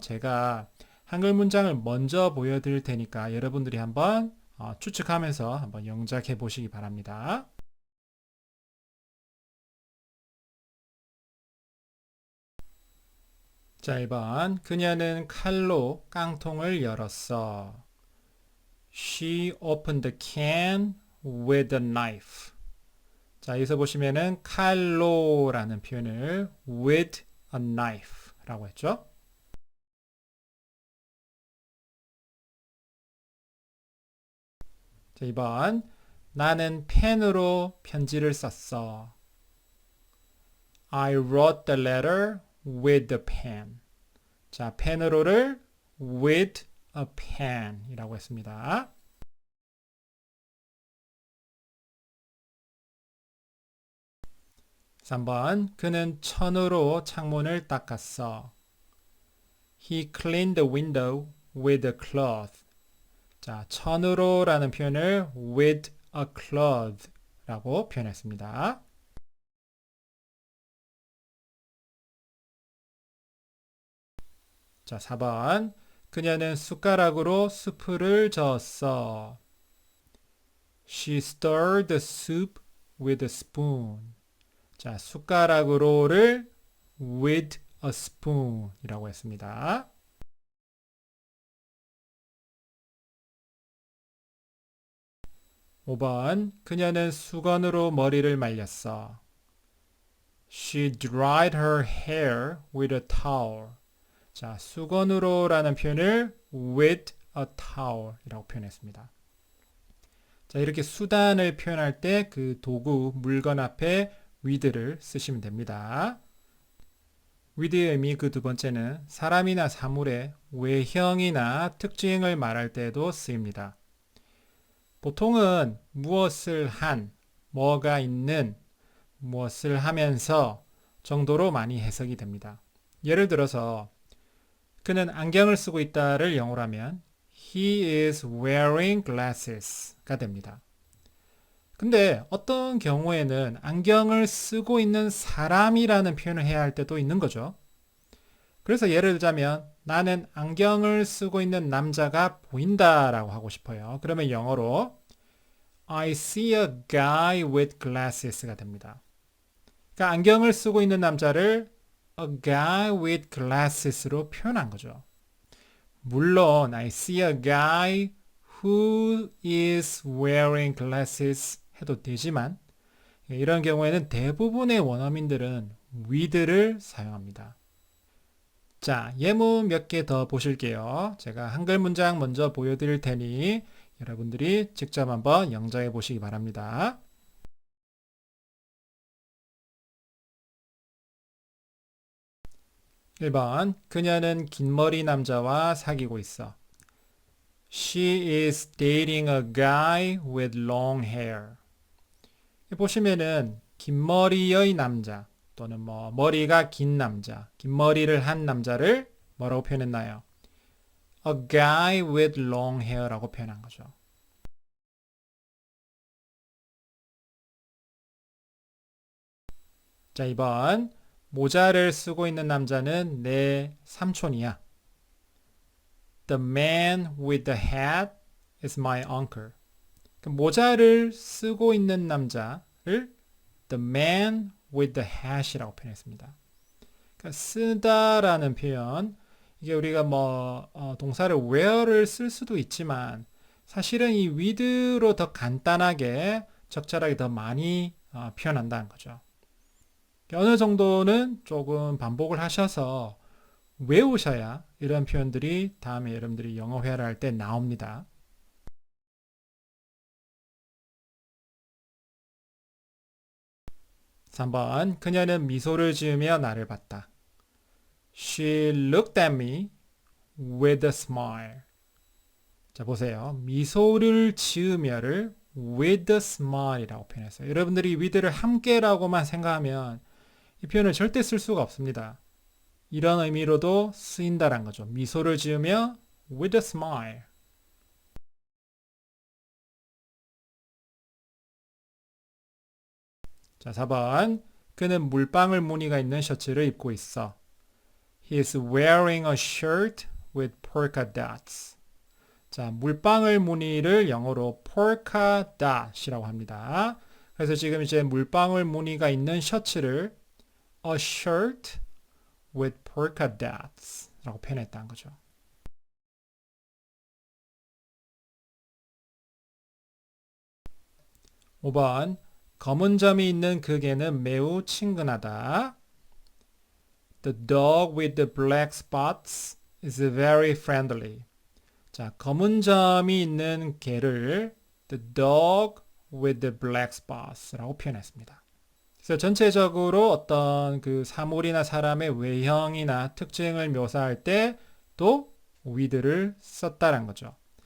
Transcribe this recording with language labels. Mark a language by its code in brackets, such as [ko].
[ko] 제가 한글 문장을 먼저 보여드릴 테니까 여러분들이 한번 추측하면서 한번 영작해 보시기 바랍니다. 자, 1번. 그녀는 칼로 깡통을 열었어. [en] She opened the can with a knife. [ko] 자, 여기서 보시면은 칼로라는 표현을 [en] with a knife [ko] 라고 했죠. 자, 2번. 나는 펜으로 편지를 썼어. [en] I wrote the letter with the pen. [ko] 자, 펜으로를 [en] with a pen [ko] 이라고 했습니다. 3번. 그는 천으로 창문을 닦았어. [en] He cleaned the window with a cloth. [ko] 자, 천으로 라는 표현을 [en] with a cloth [ko] 라고 표현했습니다. 자, 4번. 그녀는 숟가락으로 수프를 저었어. [en] She stirred the soup with a spoon. [ko] 자, 숟가락으로를 [en] with a spoon [ko] 이라고 했습니다. (5번) 그녀는 수건으로 머리를 말렸어. [en] She dried her hair with a towel. [ko] 자, 수건으로 라는 표현을 [en] with a towel [ko] 이라고 표현했습니다. 자, 이렇게 수단을 표현할 때 그 도구, 물건 앞에 with를 쓰시면 됩니다. with의 의미 그 두 번째는 사람이나 사물의 외형이나 특징을 말할 때도 쓰입니다. 보통은 무엇을 한, 뭐가 있는, 무엇을 하면서 정도로 많이 해석이 됩니다. 예를 들어서 그는 안경을 쓰고 있다를 영어로 하면 [en] He is wearing glasses [ko] 가 됩니다. 근데 어떤 경우에는 안경을 쓰고 있는 사람이라는 표현을 해야 할 때도 있는 거죠. 그래서 예를 들자면 나는 안경을 쓰고 있는 남자가 보인다라고 하고 싶어요. 그러면 영어로 [en] I see a guy with glasses [ko] 가 됩니다. 그러니까 안경을 쓰고 있는 남자를 [en] a guy with glasses [ko] 로 표현한 거죠. 물론 [en] I see a guy who is wearing glasses [ko] 해도 되지만 이런 경우에는 대부분의 원어민들은 with를 사용합니다. 자, 예문 몇 개 더 보실게요. 제가 한글 문장 먼저 보여드릴 테니 여러분들이 직접 한번 영작해 보시기 바랍니다. 1번, 그녀는 긴 머리 남자와 사귀고 있어. [en] She is dating a guy with long hair. [ko] 보시면은 긴 머리의 남자 또는 뭐 머리가 긴 남자, 긴 머리를 한 남자를 뭐라고 표현했나요? [en] A guy with long hair [ko] 라고 표현한 거죠. 자, 2번. 모자를 쓰고 있는 남자는 내 삼촌이야. [en] The man with the hat is my uncle. [ko] 모자를 쓰고 있는 남자를 [en] the man with the hat [ko] 이라고 표현했습니다. 그러니까 쓰다라는 표현, 이게 우리가 동사를 wear를 쓸 수도 있지만 사실은 이 with로 더 간단하게 적절하게 더 많이 표현한다는 거죠. 어느 정도는 조금 반복을 하셔서 외우셔야 이런 표현들이 다음에 여러분들이 영어 회화를 할 때 나옵니다. 3번, 그녀는 미소를 지으며 나를 봤다. [en] She looked at me with a smile. [ko] 자, 보세요. 미소를 지으며를 [en] with a smile [ko] 이라고 표현했어요. 여러분들이 with를 함께라고만 생각하면 이 표현을 절대 쓸 수가 없습니다. 이런 의미로도 쓰인다란 거죠. 미소를 지으며 [en] with a smile. [ko] 자, 4번. 그는 물방울 무늬가 있는 셔츠를 입고 있어. [en] He is wearing a shirt with polka dots. [ko] 자, 물방울 무늬를 영어로 polka dot이라고 합니다. 그래서 지금 이제 물방울 무늬가 있는 셔츠를 [en] a shirt with polka dots [ko] 라고 표현했다는 거죠. 5번, 검은 점이 있는 그 개는 매우 친근하다. [en] The dog with the black spots is very friendly. [ko] 자, 검은 점이 있는 개를 [en] the dog with the black spots [ko] 라고 표현했습니다. 그래서 전체적으로 어떤 그 사물이나 사람의 외형이나 특징을 묘사할 때도 with를 썼다는 거죠.